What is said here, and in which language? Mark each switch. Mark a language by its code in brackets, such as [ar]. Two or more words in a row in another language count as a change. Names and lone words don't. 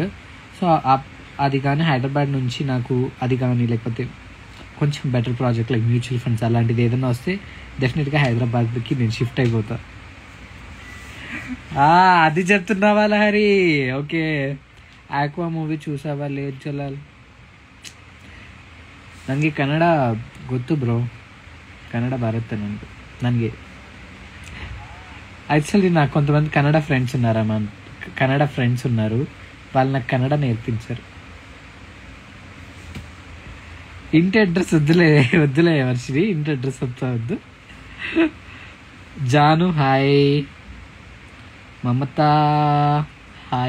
[te] సో అది కానీ హైదరాబాద్ నుంచి నాకు అది కానీ లేకపోతే కొంచెం [en] better project like mutual funds [te] అలాంటిది ఏదైనా వస్తే డెఫినెట్గా హైదరాబాద్కి నేను షిఫ్ట్ అయిపోతా. అది చెప్తున్నావా లహరి? ఓకే. ఆక్వా మూవీ చూసావా? లేదు చలాల్, [kn] ನನಗೆ ಕನ್ನಡ ಗೊತ್ತು ಬ್ರೋ, ಕನ್ನಡ ಬರುತ್ತೆ ನನಗೆ. [te] యాక్చువల్లీ నాకు కొంతమంది కన్నడ ఫ్రెండ్స్ ఉన్నారు, వాళ్ళు నాకు కన్నడ నేర్పించారు. ఇంటి అడ్రస్ వద్దులే వర్షిని, ఇంటి అడ్రస్ వద్దు. జాను హాయ్. మమత హాయ్.